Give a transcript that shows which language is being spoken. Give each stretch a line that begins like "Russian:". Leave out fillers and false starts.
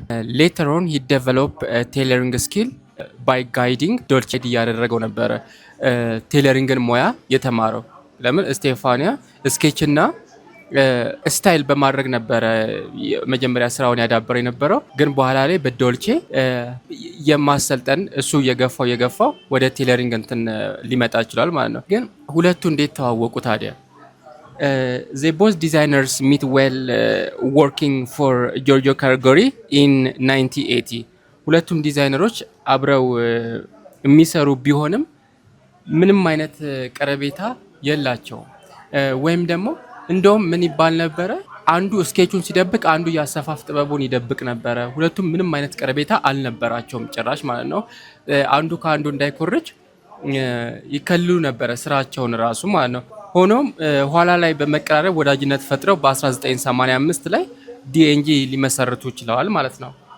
Amharic: Later on he developed tailoring skill by guiding ዶልቼ እያደረገው ነበረ ቴለሪንግን ሙያ የተማረው። ለምን ስቴፋኒያ ስኬች እና ስታይል በማድረግ ነበረ መጀመሪያ ስራውን ያዳበረ የነበረው፣ ግን በኋላ ላይ በዶልቼ የማሰልጠን እሱ የገፋው ወደ ቴለሪንግ እንትን ሊመጣ ይችላል ማለት ነው። ግን ሁለቱ እንዴት ተዋወቁ ታዲያ?
English: they both designers meet while working for Giorgio Cargori in 1980.
Amharic: ሁለቱም ዲዛይነሮች አብረው የሚሰሩ ቢሆንም ምንም አይነት ቀረቤታ የላቸውም። ወይም ደግሞ እንደውም ምን ይባል ነበረ፣ አንዱ ስኬቹን ሲደብቅ አንዱ የአሰፋፍ ጥበቡን ይደብቅ ነበረ። ሁለቱም ምንም አይነት ቀረቤታ አልነበራቸውም ጭራሽ ማለት ነው። አንዱ ከአንዱ እንዳይኮርጅ ይከልሉ ነበረ ስራቸውን ራሱ ማለት ነው። ሆኖም ኋላ ላይ በመቀራረብ ወዳጅነት ፈጥረው በ1985 ላይ ዲኤንጂ ሊመሰርቱ ይችላል ማለት ነው።